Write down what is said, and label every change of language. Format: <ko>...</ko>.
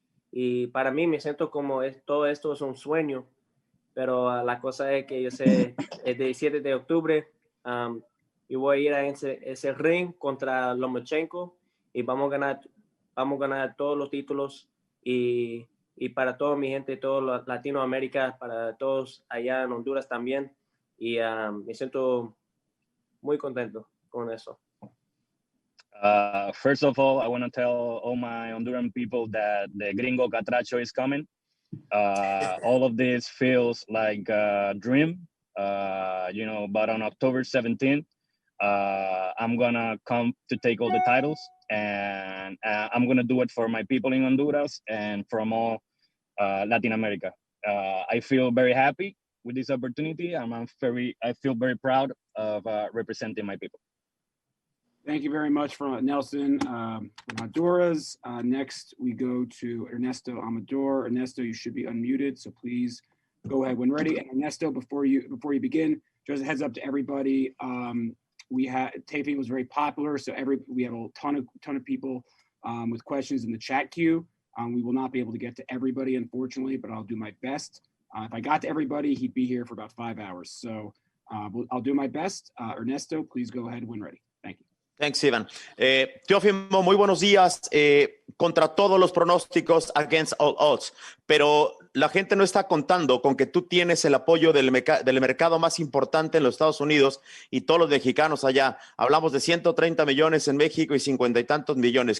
<es>Y para mí me siento como todo esto es un sueño. Pero la cosa es que yo sé, el 17 de octubre, yo voy a ir a ese ring contra Lomachenko y vamos a ganar todos los títulos, y para toda mi gente, toda Latinoamérica, para todos allá en Honduras también. Y me siento muy contento con eso.</es> <en>First of all, I want to tell all my Honduran people that the Gringo Catracho is coming. All of this feels like a dream, but on October 17th, I'm gonna come to take all the titles, and I'm gonna do it for my people in Honduras and from all Latin America. I feel very happy with this opportunity. I feel very proud of representing my people. Thank you very much from Nelson from Honduras. Next, we go to Ernesto Amador. Ernesto, you should be unmuted, so please go ahead when ready. And Ernesto, before you begin, just a heads up to everybody. Teofimo was very popular, so we have a ton of people with questions in the chat queue. We will not be able to get to everybody, unfortunately, but I'll do my best. If I got to everybody, he'd be here for about 5 hours. So I'll do my best. Ernesto, please go ahead when ready. Thank you. Thanks, Ivan.</en> <es>Teofimo, muy buenos días. Contra todos los pronósticos,</es> <en>against all odds,</en> <es>pero la gente no está contando con que tú tienes el apoyo del mercado más importante en los Estados Unidos y todos los mexicanos allá. Hablamos de 130 millones en México y 50 y tantos millones.</es>